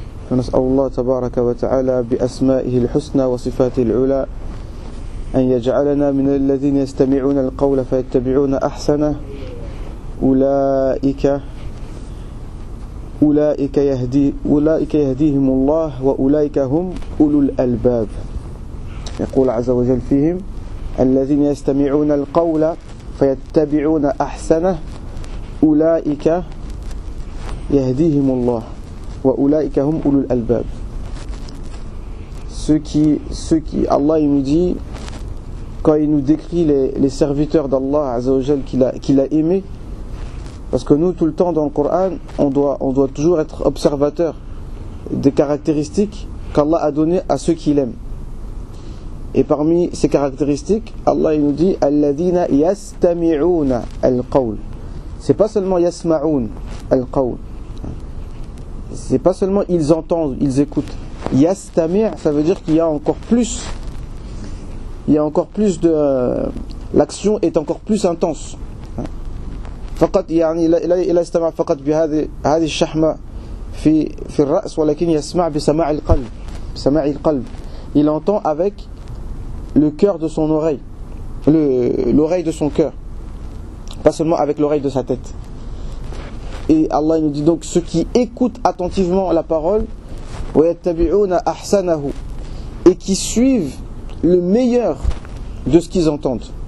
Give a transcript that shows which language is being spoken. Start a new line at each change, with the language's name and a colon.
Arabic: فنسأل الله تبارك وتعالى بأسمائه الحسنى وصفاته العلى أن يجعلنا من الذين يستمعون القول فيتبعون أحسنه أولئك يهديهم الله وأولئك هم أولو الألباب. يقول عز وجل فيهم الذين يستمعون القول فيتبعون أحسنه أولئك يهديهم الله وَأُولَٰئِكَ هُمْ أُولُو الْأَلْبَابِ.
French: Ceux qui Allah il nous dit, quand il nous décrit les serviteurs d'Allah Azza wa Jal qu'il a aimés, parce que nous tout le temps dans le Coran on doit toujours être observateur des caractéristiques qu'Allah a données à ceux qu'il aime. Et parmi ces caractéristiques, Allah il nous dit
Arabic: الَّذِينَ يَسْتَمِعُونَ الْقَوْلِ.
French: C'est pas seulement
Arabic: يَسْمَعُونَ الْقَوْلِ,
French: c'est pas seulement ils entendent, ils écoutent. Yastami', ça veut dire qu'il y a encore plus. L'action est encore plus intense.
Arabic: فقط يعني لا يستمع فقط بهذه الشحمة في الرأس ولكن يسمع بسماع القلب.
French: Il entend avec le cœur de son oreille, l'oreille de son cœur, pas seulement avec l'oreille de sa tête. Et Allah nous dit donc ceux qui écoutent attentivement la parole et qui suivent le meilleur de ce qu'ils entendent.